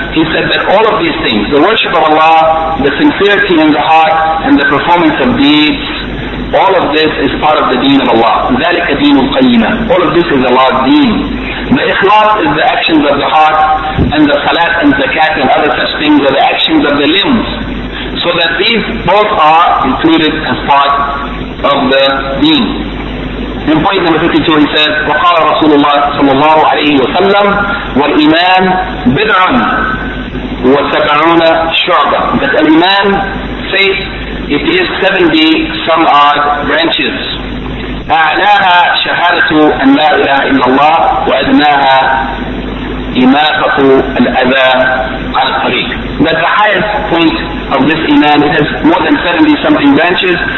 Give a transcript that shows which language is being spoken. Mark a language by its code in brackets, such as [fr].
[en] He said that all of these things, the worship of Allah, the sincerity in the heart, and the performance of deeds, all of this is part of the deen of Allah. [ar] ذَلِكَ دِينُ الْقَيِّمَةِ. [en] All of this is Allah's deen. The ikhlas is the actions of the heart, and the salat and zakat and other such things are the actions of the limbs. So that these both are included as part of the deen. In point number 52 he says, [ar] وَقَالَ رَسُولُ اللَّهِ صَلَّى اللَّهُ عَلَيْهِ وَسَلَّمْ وَالْإِيمَانِ بِدْعًا وَسَبْعُونَ شُعْبًا. [en] That al-Iman, faith, it is 70 some odd branches. [ar] أَعْلَاهَا شَهَادَةُ أَنْ لَا إِلَهَ إِلَّا اللَّهِ وَأَدْنَاهَا إِمَاطَةُ الْأَذَى عَلَى الطَّرِيقِ. [en] That the highest point of this iman, it has more than 70 something branches.